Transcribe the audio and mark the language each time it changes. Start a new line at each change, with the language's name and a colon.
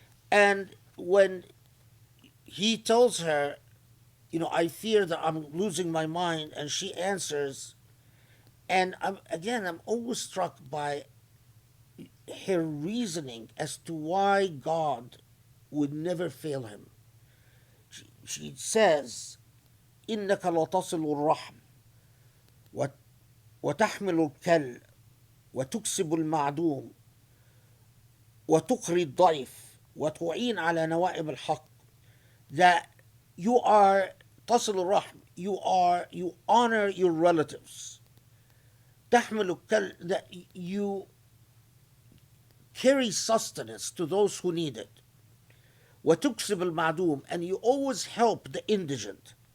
English: And when he tells her, I fear that I'm losing my mind, and she answers, and I'm always struck by her reasoning as to why God would never fail him. She says,
Arabic: إنك لا تصل الرحم وتحمل الكل وتكسب المعدوم وتقري الضيف وتعين على نوائب الحق.
English: That you are
Arabic: تصل الرحم,
English: you honor your relatives.
Arabic: تحمل الكل,
English: that you carry sustenance to those who need it.
Arabic: وتكسب المعدوم,
English: and you always help the indigent.